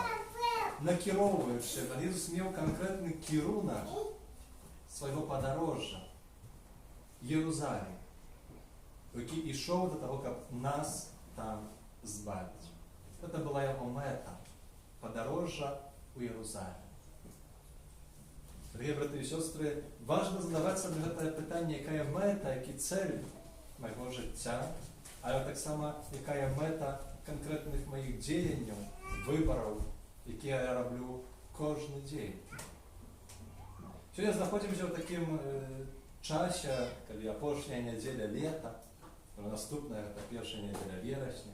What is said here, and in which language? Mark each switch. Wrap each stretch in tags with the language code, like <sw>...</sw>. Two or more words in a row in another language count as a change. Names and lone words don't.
<be>Накіроўваючыся, пан Езус меў канкрэтны кірунак свайго падарожжа, Єрусалім, які ішоў да таго, каб нас там збавіць. Гэта была яго мэта, падарожжа ў Єрусалім.</be> <ru>Дорогие браты и сестры, важно задавать себе</ru> <be>гэтае пытанне, якая мэта, які цэль майго жыцця, але таксама якая мэта канкрэтных маіх дзеянняў, выбараў, якія я раблю кожны дзень. Сёння знаходзімся ў такім часе, калі апошняя нядзеля лета, наступная гэта першая нядзеля верасня.</be>